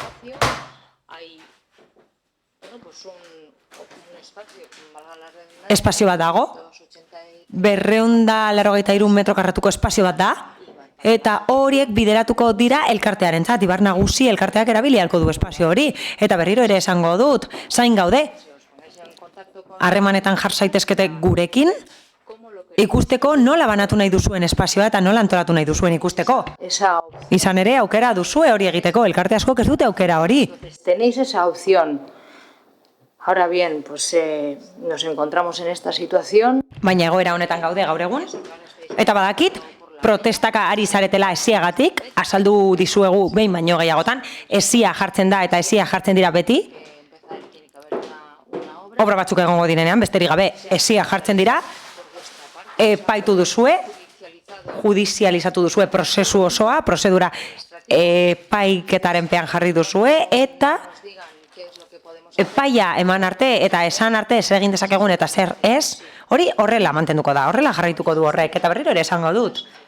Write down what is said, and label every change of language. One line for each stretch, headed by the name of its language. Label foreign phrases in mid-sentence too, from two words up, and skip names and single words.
Basque: espazio bat dago, 283 metro karratuko espazio bat da, eta horiek bideratuko dira elkartearentzat, Ibar Nagusi elkarteak erabili ahalko du espazio hori, eta berriro ere esango dut, zain gaude, harremanetan jar zaitezkete gurekin, ikusteko nola banatu nahi duzuen espazioa eta nola antolatu nahi duzuen ikusteko. Izan ere, aukera duzue hori egiteko, elkarte askok ez dute aukera hori.
Spanish: Tenéis esa opción. Ahora bien, pues nos encontramos en esta situación.
Basque: Baina egoera honetan gaude gaur egun. Eta badakit, protestaka ari zaretela esiagatik, azaldu dizuegu behin baino gehiagotan, esia jartzen da eta esia jartzen dira beti. Obra batzuk egongo direnean, besterik gabe, esia jartzen dira. Epaitu duzue, judizializatu duzue prozesu osoa, prozedura epaiketaren pean jarri duzue, eta epaia eman arte eta esan arte zer egin dezakegun eta zer ez, hori horrela mantenduko da, horrela jarraituko du horrek, eta berriro ere esango dut.